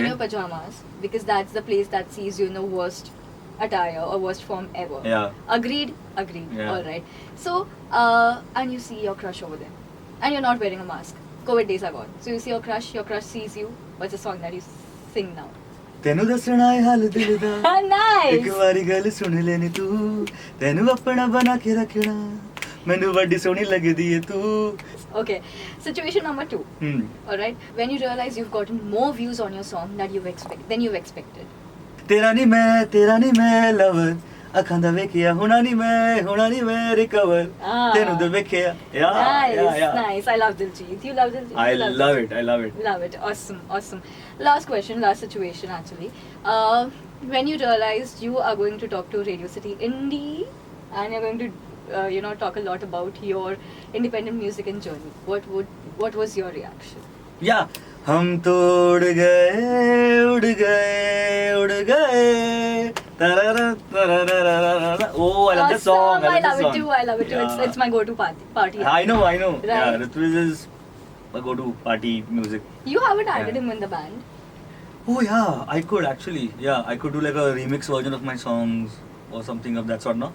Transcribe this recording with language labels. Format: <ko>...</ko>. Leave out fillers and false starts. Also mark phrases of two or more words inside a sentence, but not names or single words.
<en>in your pajamas because that's the place that sees you in the worst attire or worst form ever. Yeah. Agreed? Agreed. Yeah. Alright. So, and you see your crush over there. And you're not wearing a mask. COVID days are gone. So you see your crush sees you. What's the song that you sing now?</en> <pa>ਤੈਨੂੰ ਦੱਸਣਾ ਏ ਹਾਲ ਦਿਲ ਦਾ</pa> <en>Nice!</en> <pa>ਇੱਕ ਵਾਰੀ ਗੱਲ ਸੁਣ ਲੈਣੀ ਤੂੰ ਤੈਨੂੰ ਆਪਣਾ ਬਣਾ ਕੇ ਰੱਖਣਾ ਮੈਨੂੰ ਵੱਡੀ ਸੋਹਣੀ ਲੱਗਦੀ ਏ ਤੂੰ</pa> <en>Okay. Situation number 2. Hmm. Alright. When you realize you've gotten more views on your song than you've expected.</en> <pa>ਤੇਰਾ ਨਹੀਂ ਮੈਂ ਲਵਰ ਅੱਖਾਂ ਦਾ ਵੇਖਿਆ ਹੁਣਾ ਨਹੀਂ ਮੈਂ ਰਿਕਵਰ Ah. ਤੈਨੂੰ ਤਾਂ ਵੇਖਿਆ</pa> <en>Nice, nice. I love Diljit. You love Diljit? I You love Diljit? it. I love it. Love it. Awesome, awesome. Last question, last situation actually. When you realized you are going to talk to Radio City Indie and you're going to, talk a lot about your independent music and journey, what was your reaction? Yeah.</en> <hi>हम तो उड़ गए तररा तररा</hi> <en>Oh, I love that song. I love that it song. too. I love it too. Yeah. It's my go-to party. I know. Right. Yeah, Ritviz is a go-to party music. You haven't added Yeah. him in the band. Oh yeah, I could actually. Yeah, I could do like a remix version of my songs or something of that sort, no?</en>